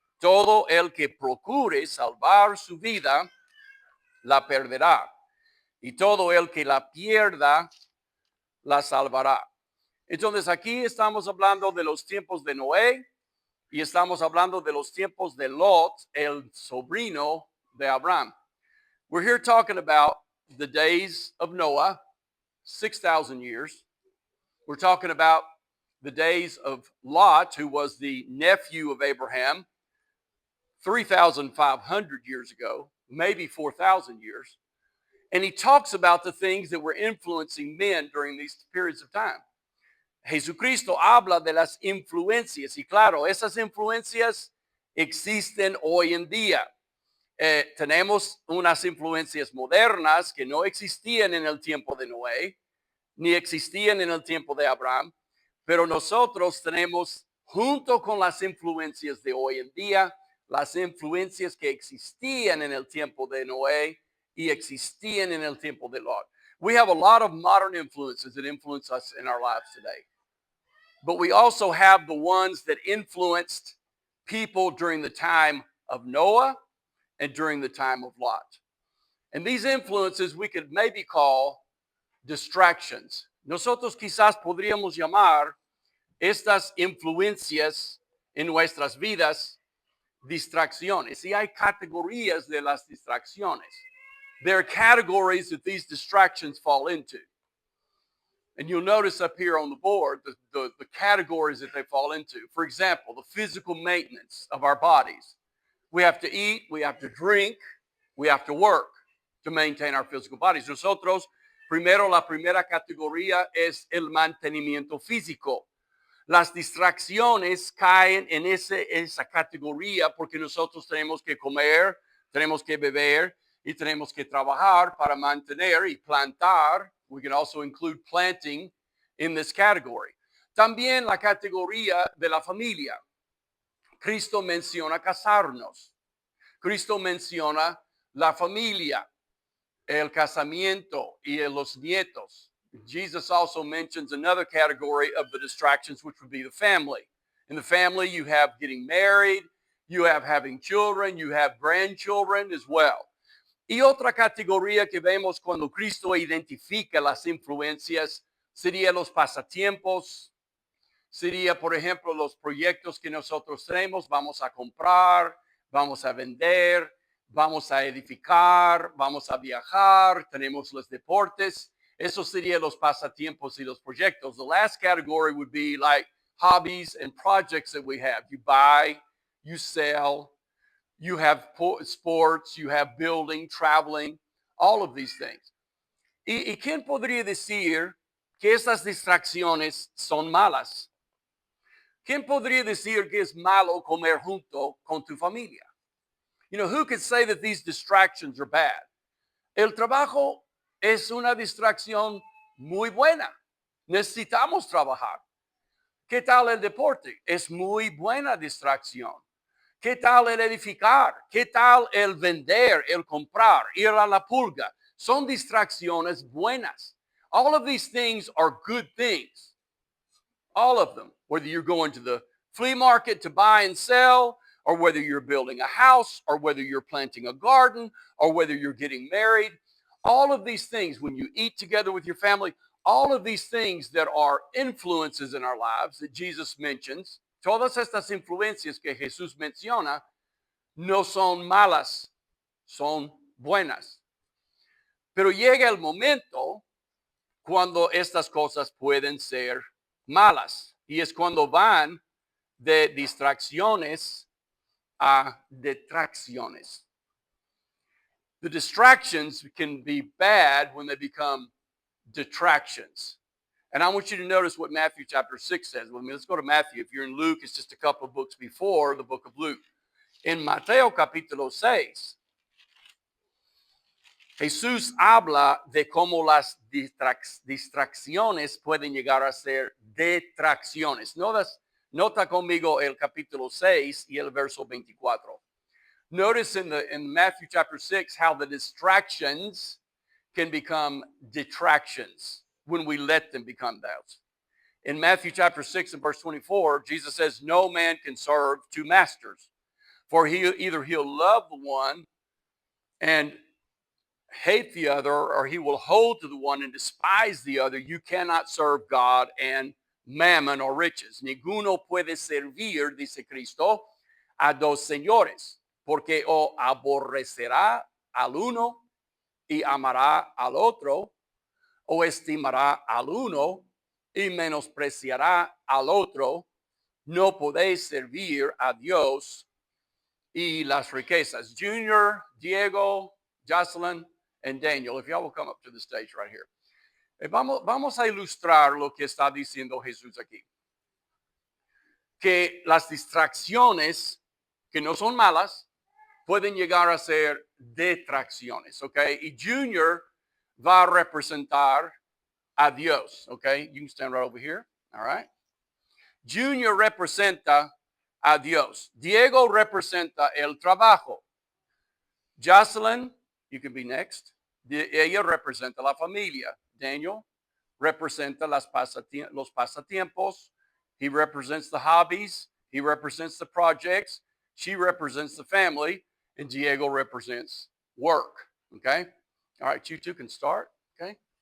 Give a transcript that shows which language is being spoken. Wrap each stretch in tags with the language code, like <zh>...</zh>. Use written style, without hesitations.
<es>Todo el que procure salvar su vida, la perderá. Y todo el que la pierda, la salvará. Entonces aquí estamos hablando de los tiempos de Noé y estamos hablando de los tiempos de Lot, el sobrino de Abraham.</es> <en>We're here talking about the days of Noah, 6,000 years. We're talking about the days of Lot, who was the nephew of Abraham, 3,500 years ago, maybe 4,000 years. And he talks about the things that were influencing men during these periods of time.</en> <es>Jesucristo habla de las influencias y claro, esas influencias existen hoy en día. Tenemos unas influencias modernas que no existían en el tiempo de Noé, ni existían en el tiempo de Abraham, pero nosotros tenemos, junto con las influencias de hoy en día, las influencias que existían en el tiempo de Noé y existían en el tiempo de Lot.</es> <en>We have a lot of modern influences that influence us in our lives today. But we also have the ones that influenced people during the time of Noah and during the time of Lot. And these influences we could maybe call distractions.</en> <es>Nosotros quizás podríamos llamar estas influencias en nuestras vidas distracciones. Y hay categorías de las distracciones.</es> <en>There are categories that these distractions fall into. And you'll notice up here on the board the categories that they fall into. For example, the physical maintenance of our bodies. We have to eat, we have to drink, we have to work to maintain our physical bodies.</en> <es>Nosotros, la primera categoría es el mantenimiento físico. Las distracciones caen en esa categoría porque nosotros tenemos que comer, tenemos que beber y tenemos que trabajar para mantener y plantar.</es> <en>We can also include planting in this category.</en> <es>También la categoría de la familia. Cristo menciona casarnos. Cristo menciona la familia, el casamiento y los nietos.</es> <en>Jesus also mentions another category of the distractions, which would be the family. In the family, you have getting married, you have having children, you have grandchildren as well.</en> <es>Y otra categoría que vemos cuando Cristo identifica las influencias sería los pasatiempos, sería, por ejemplo, los proyectos que nosotros tenemos, vamos a comprar, vamos a vender, vamos a edificar, vamos a viajar, tenemos los deportes. Eso serían los pasatiempos y los proyectos.</es> <en>The last category would be like hobbies and projects that we have. You buy, you sell, you have sports, you have building, traveling, all of these things.</en> <es>¿Y quién podría decir que esas distracciones son malas? ¿Quién podría decir que es malo comer junto con tu familia?</es> <en>You know, who could say that these distractions are bad?</en> <es>El trabajo es una distracción muy buena. Necesitamos trabajar. ¿Qué tal el deporte? Es muy buena distracción. ¿Qué tal el edificar? ¿Qué tal el vender, el comprar, ir a la pulga? Son distracciones buenas.</es> <en>All of these things are good things. All of them. Whether you're going to the flea market to buy and sell, or whether you're building a house, or whether you're planting a garden, or whether you're getting married. All of these things, when you eat together with your family, all of these things that are influences in our lives that Jesus mentions,</en> <es>todas estas influencias que Jesús menciona, no son malas, son buenas. Pero llega el momento cuando estas cosas pueden ser malas. Y es cuando van de distracciones a detracciones.</es> <en>The distractions can be bad when they become detractions. And I want you to notice what Matthew chapter 6 says. Well, let's go to Matthew. If you're in Luke, it's just a couple of books before the book of Luke.</en> <es>En Mateo capítulo 6, Jesús habla de cómo las distracciones pueden llegar a ser detracciones. Nota conmigo el capítulo 6 y el verso 24.</es> <en>Notice in Matthew chapter 6 how the distractions can become detractions when we let them become those. In Matthew chapter 6 and verse 24, Jesus says, no man can serve two masters, for either he'll love the one and hate the other, or he will hold to the one and despise the other. You cannot serve God and mammon or riches.</en> <es>Ninguno puede servir, dice Cristo, a dos señores, porque o aborrecerá al uno y amará al otro, o estimará al uno y menospreciará al otro. No podéis servir a Dios y las riquezas.</es> <en>Junior, Diego, Jocelyn, and Daniel, if y'all will come up to the stage right here.</en> <es>Vamos a ilustrar lo que está diciendo Jesús aquí. Que las distracciones, que no son malas, pueden llegar a ser detracciones, ¿ok? Y Junior va a representar a Dios, ¿ok?</es> <en>You can stand right over here, all right?</en> <es>Junior representa a Dios. Diego representa el trabajo.</es> <en>Jocelyn, you can be next.</en> <es>Ella representa la familia. Daniel representa los pasatiempos.</es> <en>He represents the hobbies. He represents the projects. She represents the family. And Diego represents work. Okay? All right, you two can start. Okay?</en>